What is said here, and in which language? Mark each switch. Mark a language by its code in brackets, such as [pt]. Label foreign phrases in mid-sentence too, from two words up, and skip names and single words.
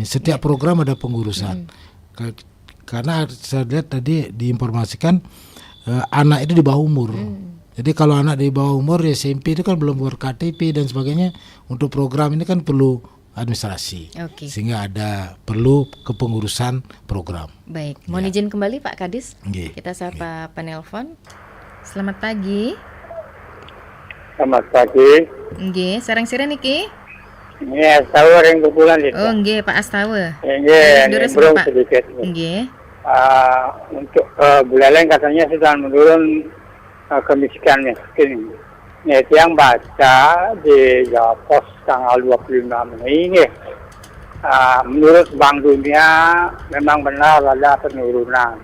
[id] Setiap program ada pengurusan. Karena saya lihat tadi diinformasikan anak itu di bawah umur. Jadi kalau anak di bawah umur ya SMP itu kan belum ber-KTP dan sebagainya. Untuk program ini kan perlu administrasi, sehingga perlu kepengurusan program. Baik, mohon izin kembali Pak Kadis. Kita sapa penelpon. Selamat pagi. Selamat pagi. [ban] Nggih, sareng-sareng niki. [id] Ini Astawa yang kebulan itu. Oh nggih, Pak Astawa. Nggih, belum sedikit. Nggih. Untuk Buleleng katanya sudah menurun kemiskinan miskin. Ini yang baca di Jawa Pos tanggal 25 Mei ini. Menurut Bank Dunia memang benar ada penurunan.